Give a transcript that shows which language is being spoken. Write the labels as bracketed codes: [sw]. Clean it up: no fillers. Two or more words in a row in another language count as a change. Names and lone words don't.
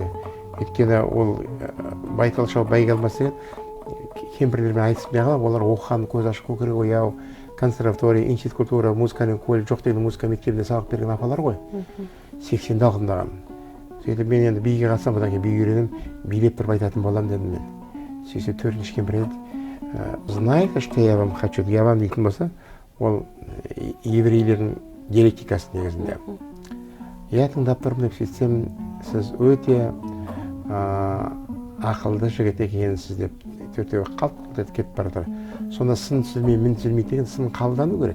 [kk] Өйткені ол байтал шау бәйге алмас деген кемпірлермен айтыспай қалып, олар оқыған, көз ашық, көкірек ояу, консерватория, [ru] институт культура, [kk] музыканың колледж жоқ деген музыка мектебінде сабақ берген апалар ғой. 80-де алқымдаған. Сөйтіп мен енді биге қатысам, бұдан кейін би үйренем, билеп тұрып айтатын боламын дедім мен. 84-ші кемпір еді. [ru] Знаете, что я вам хочу? Я вам [kk] дейтін болса, ол еврейлердің диалектикасы негізінде. Я тыңдап тұрмын деп сөйтсем, сіз өте ақылды жігіт екенсіз деп төртеуі қалт етіп кетіп бара жатыр. Сонда сын сүзілмей, мін сүзілмей деген сын қабылдану керек.